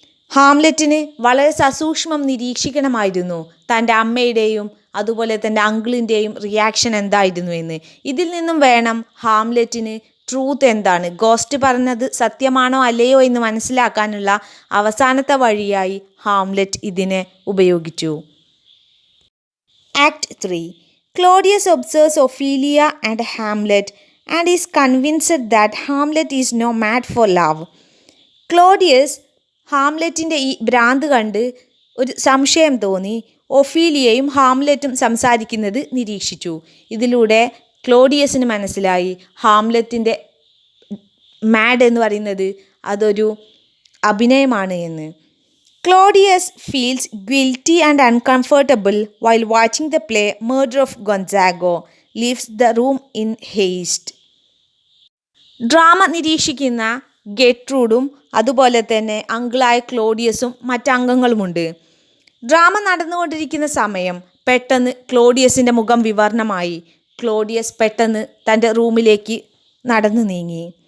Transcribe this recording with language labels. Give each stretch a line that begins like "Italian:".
Malayalam: ഹാംലെറ്റിന് വളരെ സസൂക്ഷ്മം നിരീക്ഷിക്കണമായിരുന്നു തൻ്റെ അമ്മയുടെയും അതുപോലെ തൻ്റെ അങ്കിളിൻ്റെയും റിയാക്ഷൻ എന്തായിരുന്നു എന്ന്. ഇതിൽ നിന്നും വേണം ഹാംലെറ്റിന് ട്രൂത്ത് എന്താണ്, ഗോസ്റ്റ് പറഞ്ഞത് സത്യമാണോ അല്ലയോ എന്ന് മനസ്സിലാക്കാനുള്ള അവസാനത്തെ വഴിയായി ഹാംലെറ്റ് ഇതിനെ ഉപയോഗിച്ചു.
English: Act 3. Claudius observes Ophelia and Hamlet and is convinced that Hamlet is no mad for love.
Malayalam: Claudius ഹാംലെറ്റിൻ്റെ ഈ ഭ്രാന്ത് കണ്ട് ഒരു സംശയം തോന്നി ഒഫീലിയയും ഹാംലെറ്റും സംസാരിക്കുന്നത് നിരീക്ഷിച്ചു. ഇതിലൂടെ ക്ലോഡിയസിന് മനസ്സിലായി ഹാംലെറ്റിൻ്റെ മാഡ് എന്ന് പറയുന്നത് അതൊരു അഭിനയമാണ് എന്ന്.
English: Claudius feels guilty and uncomfortable while watching the play Murder of Gonzago, leaves the room in haste.
Malayalam: Drama നിരീക്ഷിക്കുന്ന ഗെട്രൂഡും അതുപോലെ തന്നെ അങ്കിളായ ക്ലോഡിയസും മറ്റംഗങ്ങളുമുണ്ട്. ഡ്രാമ നടന്നുകൊണ്ടിരിക്കുന്ന സമയം പെട്ടെന്ന് ക്ലോഡിയസിൻ്റെ മുഖം വിവർണമായി. ക്ലോഡിയസ് പെട്ടെന്ന് തൻ്റെ റൂമിലേക്ക് നടന്നു നീങ്ങി.